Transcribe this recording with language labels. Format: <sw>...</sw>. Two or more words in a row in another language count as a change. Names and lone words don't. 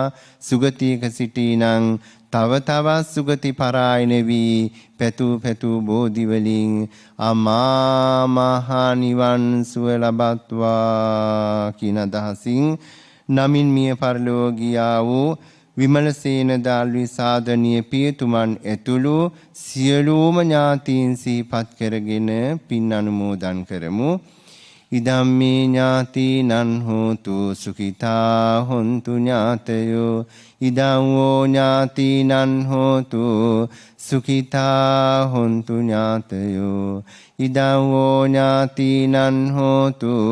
<si>සුගතියක සිටිනං තව තවත් සුගති පරායන වී පැතු බෝධි වලින් අමා මහ නිවන් සුව ලබත්වා කියන අදහසින් නමින් මිය පරලෝ ගියා වූ විමලසේන දාල්වි සාධනීය පියතුමන් ඇතුළු සියලුම ඥාතීන් සිහිපත් කරගෙන පින් අනුමෝදන් කරමු.</si> <pi>ඉදම්මේ ඥාතිනං හෝතු සුඛිතා හොන්තු ඥාතයෝ ඉදං වූ ඥාතිනං හෝතු සුඛිතා හොන්තු ඥාතයෝ ඉදං වූ ඥාතිනං හෝතු</pi>